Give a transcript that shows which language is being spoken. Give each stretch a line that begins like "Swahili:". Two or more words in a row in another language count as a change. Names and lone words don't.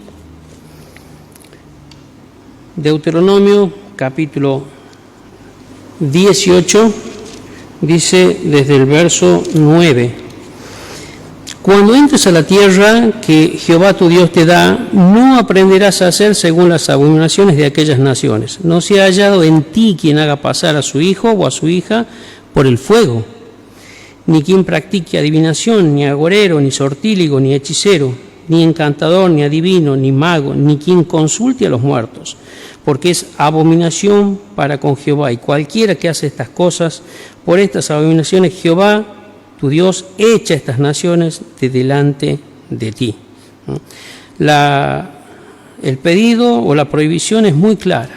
Spanish: Deuteronomio capítulo 18, dice desde el verso 9: cuando entres a la tierra que Jehová tu Dios te da, no aprenderás a hacer según las abominaciones de aquellas naciones. No se ha hallado en ti quien haga pasar a su hijo o a su hija por el fuego, ni quien practique adivinación, ni agorero, ni sortíligo, ni hechicero, ni encantador, ni adivino, ni mago, ni quien consulte a los muertos. porque es abominación para con Jehová. Y cualquiera que hace estas cosas, por estas abominaciones Jehová, tu Dios, echa estas naciones de delante de ti. El pedido o la prohibición es muy clara.